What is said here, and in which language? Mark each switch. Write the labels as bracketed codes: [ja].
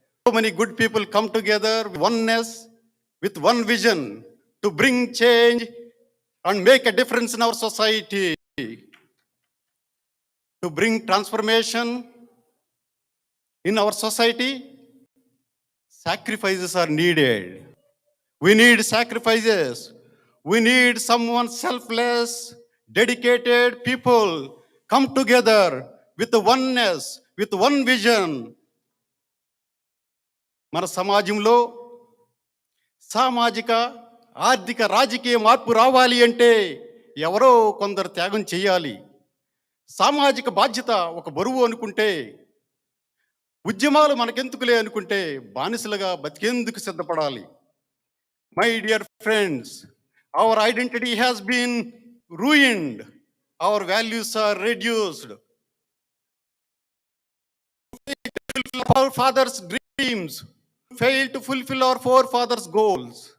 [en] So many good people come together with oneness, with one vision to bring change and make a difference in our society, to bring transformation in our society. Sacrifices are needed. We need sacrifices. We need someone selfless, dedicated people come together with the oneness, with one vision. [te] మన సమాజంలో సామాజిక ఆర్థిక రాజకీయ మార్పు రావాలి అంటే ఎవరో కొందరు త్యాగం చేయాలి. సామాజిక బాధ్యత ఒక బరువు అనుకుంటే, ఉద్యమాలు మనకెందుకులే అనుకుంటే బానిసలుగా బతికేందుకు సిద్ధపడాలి. [en] My dear friends, our identity has been ruined. Our values are reduced. Our fathers' dreams fail to fulfill our forefathers' goals.